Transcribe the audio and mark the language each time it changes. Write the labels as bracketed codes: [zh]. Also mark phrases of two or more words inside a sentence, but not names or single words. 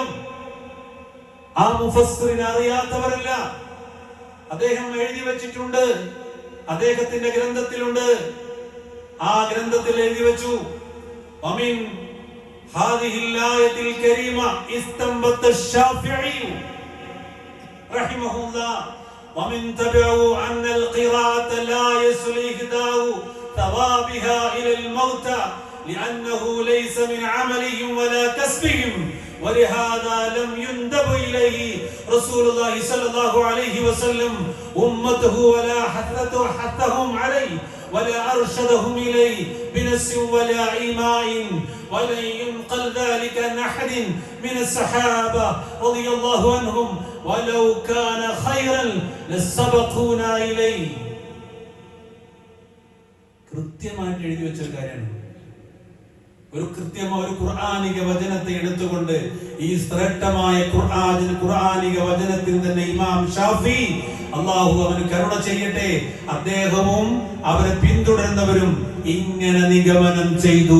[ml] ആ മുഫസ്സിറിനെ അറിയാത്തവരല്ല. അദ്ദേഹം എഴുതി വെച്ചിട്ടുണ്ട്, അദ്ദേഹത്തിന്റെ ഗ്രന്ഥത്തിലുണ്ട്. ആ ഗ്രന്ഥത്തിൽ എഴുതി വെച്ചു, [ar] ومن هذه الآية الكريمة استنبط الشافعي رحمه الله ومن تبعوا أن القراءة لا يصل إهداء ثوابها إلى الموتى لأنه ليس من عملهم ولا كسبهم ولهذا لم يندب إليه رسول الله صلى الله عليه وسلم أمته ولا حثهم عليه ولا أرشدهم إليه بنص ولا إيماء ولن ينقل ذلك عن أحد من الصحابة رضي الله عنهم ولو كان خيرا لسبقونا إليه. [ml] കൃത്യമായിട്ട് എഴുതി വെച്ചൊരു കാര്യമാണ്. ഒരു കൃത്യമായ ഒരു ഖുർആനിക വചനത്തെ എടുത്തുകൊണ്ട് ഈ ശ്രേഷ്ഠമായ ഖുർആനിക വചനത്തിൽ തന്നെ ഇമാം ഷാഫി, അല്ലാഹു അവന് കരുണ ചെയ്യട്ടെ, അദ്ദേഹവും അവരെ പിന്തുടരുന്നവരും ഇങ്ങനെ നിഗമനം ചെയ്തു.